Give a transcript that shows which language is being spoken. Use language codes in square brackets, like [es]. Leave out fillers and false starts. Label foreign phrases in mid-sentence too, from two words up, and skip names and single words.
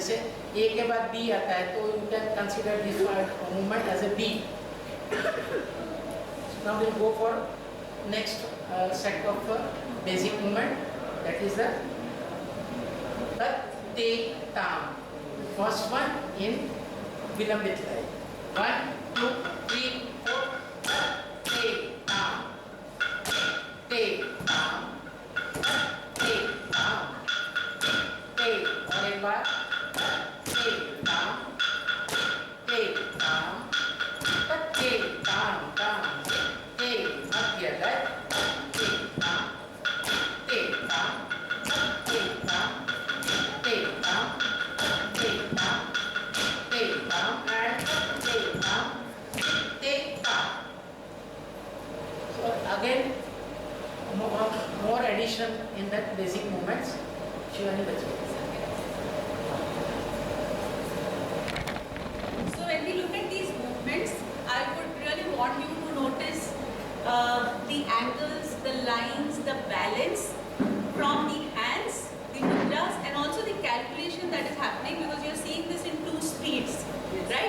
[hi] जैसे ए के बाद बी आता है तो [en] you can consider this movement as A B. now will go for next set of basic movement, that is the te tam. first one in [hi] विलंबित लय. 1 2 3 4 ते ताम ते ताम ते ताम ते. और एक बार ते ताम ते ताम ते ताम ताम ते. मध्य लय ते ताम ते ताम ते ताम ते ताम ते ताम te tam [en] and te tam te tam. So again more addition in that basic movements. Shivani Bachcha. So when we look at these movements, I would really want you to notice the angles, the lines, the balance from the hands, the mudras, and also the calculation that is happening, because you are seeing this in two speeds, right?